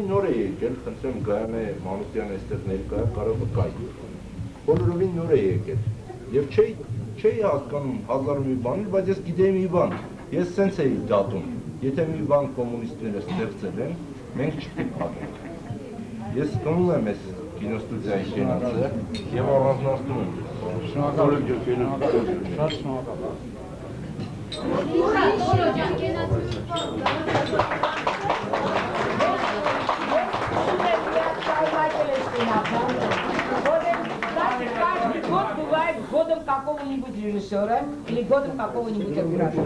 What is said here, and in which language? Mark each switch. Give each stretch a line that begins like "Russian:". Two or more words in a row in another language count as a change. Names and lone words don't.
Armenian: նոր էի եկել, խնդրեմ Գայանե Մանուկյանը այստեղ ներկա է, կարող վկայի։ Բոլորովին նոր էի եկել եւ չէի հասկանում հազար մի բան, բայց ես գիտեի մի բան։ Ես սենց էի դատում։ Եթե մի բան կոմունիստները ստեղծել են, մենք չպետք է փակենք։ Ես տոնում եմ այս կինոստուդիայի կենացը եւ առանձնացնում եմ։ Շնորհակալ եմ շատ շնորհակալ։
Russian: Год бывает годом какого-нибудь режиссера или годом какого-нибудь оператора.